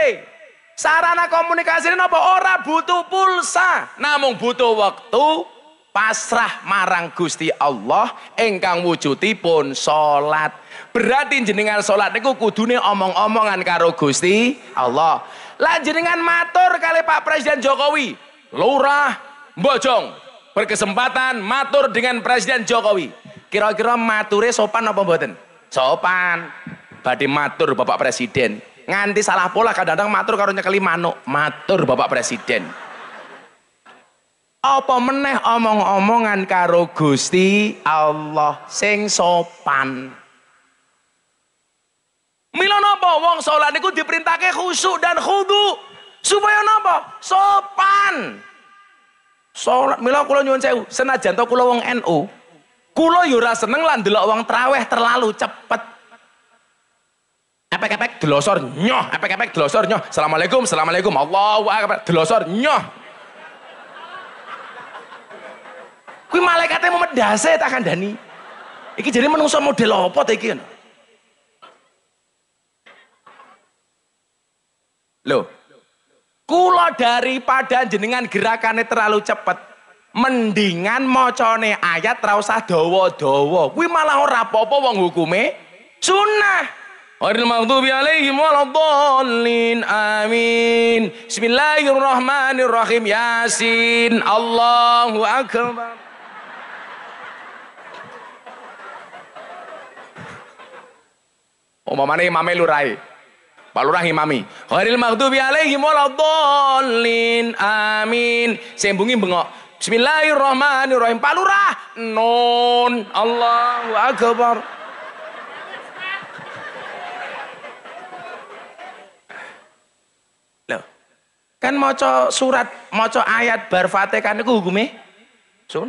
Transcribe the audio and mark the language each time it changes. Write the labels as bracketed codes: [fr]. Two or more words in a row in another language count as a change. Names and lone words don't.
[jv] Sarana komunikasine napa? Ora butuh pulsa, namung butuh wektu pasrah marang Gusti Allah ingkang wujudipun salat. Berarti jenengan salat niku kudune omong-omongan karo Gusti Allah. Lah jenengan matur kali Pak Presiden Jokowi, Lurah Bojong [id] berkesempatan matur dengan [jv] Presiden Jokowi. Kira-kira mature sopan apa mboten? Sopan. Badhe matur Bapak Presiden. Nganti salah pola kadang-kadang matur karo nyekeli manuk. Matur Bapak Presiden. Apa meneh omong-omongan karo Gusti Allah sing sopan. Mila napa wong salat niku diperintahke khusyuk dan khudu supaya napa? Sopan. Salat mila kula nyuwun sewu, senajan to kula wong NU, kula yo ora seneng lan ndelok wong traweh terlalu cepet. Epek-epek delosor nyoh, epek-epek delosor nyoh. [ar] السلام عليكم السلام عليكم. الله أكبر, [jv] delosor nyoh. Kuwi malaikate mau medhase tak kandhani. Iki jadi menungso model apa ta iki? Loh, kula daripada jenengan [id] gerakannya terlalu cepat, [jv] mendingan mocone ayat ra usah dawa-dawa. Kuwi malah ora apa-apa wong hukume sunnah. [ar] غير المغضوب عليهم ولا الضالين. Amin. Bismillahirrahmanirrahim. يس الله أكبر. [jv] Umpamane imame lurai. Pak Lurah imami. [ar] غير المغضوب عليهم ولا الضالين. [jv] Amin. Sembungi bengok. [ar] Bismillahirrahmanirrahim. Pak Lurah. Nun. الله أكبر. [jv] Loh. Kan maca surat, maca ayat bar Fatihah niku hukume sunah.